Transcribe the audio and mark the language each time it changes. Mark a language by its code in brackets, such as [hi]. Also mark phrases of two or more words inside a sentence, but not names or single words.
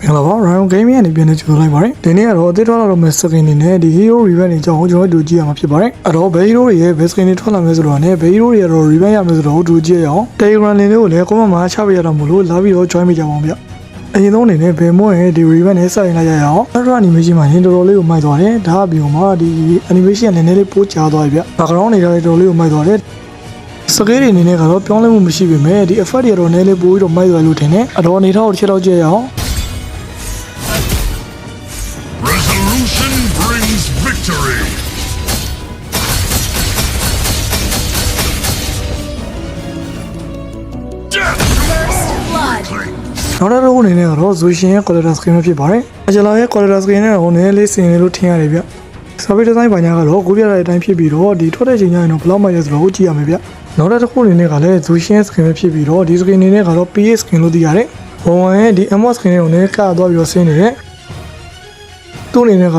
[my] Hello, Ryan Game နဲ့ပြန်နေကြလိုက်ပါတယ်။ဒီနေ့ကတော့အသစ်ထွက်လာတော့မဲ့ skin နေနဲ့ဒီ [en] hero revenge [my] တွေအကြောင်းကျွန်တော်တို့ကြည့်ရမှာဖြစ်ပါတယ်။အဲ့တော့ [en] base hero [my] တွေရဲ့ [en] base skin [my] တွေထွက်လာမယ်ဆိုတော့နဲ့ [en] base hero [my] တွေကတော့ revenge ရမယ်ဆိုတော့တို့ကြည့်ရအောင်။ Telegram link လေးကိုလည်း comment မှာချပေးရတော့မလို့လာပြီးတော့ join မိကြပါအောင်ဗျ။အရင်ဆုံးအနေနဲ့ဘယ်မို့ရဲ့ဒီ revenge နဲ့စတင်လိုက်ရအောင်။ Ultra animation မှာရင်တော်တော်လေးကိုမိုက်သွားတယ်။ဒါအပြင်မှာဒီ animation နည်းနည်းလေးပိုချသွားပြီဗျ။ background တွေလည်းတော်တော်လေးကိုမိုက်သွားတယ်။စကေးတွေအနေနဲ့ကတော့ပြောင်းလဲမှုမရှိပေမဲ့ဒီ effect တွေကတော့နည်းလေးပိုပြီးတော့မိုက်သွားလို့ထင်တယ်။အတော်အနေထားကိုတစ်ချက်တော့ကြည့်ရအောင်။ [en] Resolution brings victory. Death blood. [my] နောက်တစ်ခုအနေနဲ့ကတော့ Zushin ရဲ့ [en] color skin [my] ပဲဖြစ်ပါတယ်။အဂျလာရဲ့ [en] color skin [my] နဲ့တော့နည်းလေးစင်နေလို့ထင်ရတယ်ဗျ။ [en] Survey design [my] ဘာညာကတော့ကိုပြရတဲ့အတိုင်းဖြစ်ပြီးတော့ဒီထွက်တဲ့ချိန်ကျရင်တော့ဘယ်လောက်မှရဆိုတော့ကြည့်ရမယ်ဗျ။ နောက်တစ်ခုအနေနဲ့ကလည်း Zushin skin ပဲဖြစ်ပြီးတော့ဒီ skin အနေနဲ့ကတော့ [en] PA skin [my] လို့သိရတယ်။ဘုံဝင်ရဲ့ဒီ [en] Ammo skin [my] ကိုလည်းကသွားပြီးတော့ဆင်းနေတယ်။သူ့အနေနဲ့